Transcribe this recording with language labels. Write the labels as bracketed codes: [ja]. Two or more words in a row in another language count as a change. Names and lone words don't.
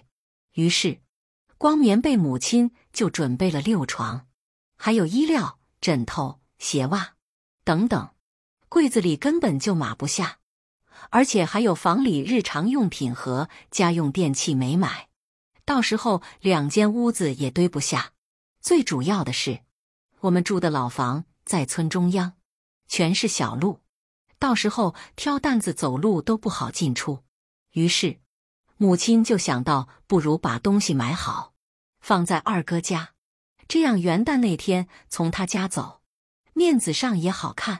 [zh] 於是，光棉被母親就準備了6床，還有衣料、枕頭、鞋襪等等，櫃子裡根本就碼不下，而且還有房裡日常用品和家用電器沒買。到時候2間屋子也堆不下。最主要的是，我們住的老房在村中央，全是小路，到時候挑擔子走路都不好進出。於是，母親就想到，不如把東西買好，放在二哥家，這樣元旦那天從他家走，面子上也好看。